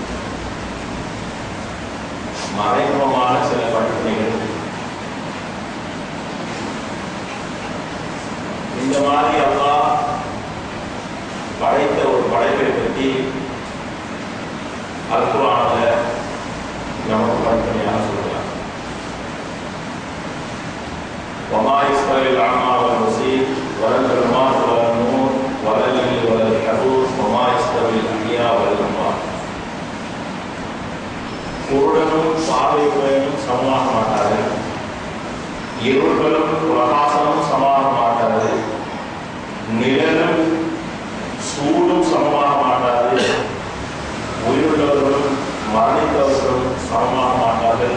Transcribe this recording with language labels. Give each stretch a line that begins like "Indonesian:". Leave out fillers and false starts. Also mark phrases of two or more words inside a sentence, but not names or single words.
Tamil: மறைமுகமான சில படிப்பினைகள் இருக்கும். இந்த மாதிரி அல்லாஹ் படைத்த ஒரு படைப்பை பற்றி அல்-குர்ஆன்ல நமக்கு படிப்பனையாக சொல்கிறார்.
Arabic: وَمَا يَسْتَوِي الْأَعْمَى وَالْبَصِيرُ وَلَا الظُّلُمَاتُ وَلَا النُّورُ وَلَا اللَّيْلُ وَلَا النَّهَارُ وَمَا يَسْتَوِي الْأَحْيَاءُ وَالْأَمْوَاتُ.
Tamil: குருடனும் பார்வையுடையவனும் சமமாக மாட்டார்கள், இருள்களும் பிரகாசமும் சமமாக மாட்டாது, நிழலும் சூடும் சமமாக மாட்டாது, உயிருள்ளவர்களும் மரணித்தவர்களும் சமமாக மாட்டார்கள்.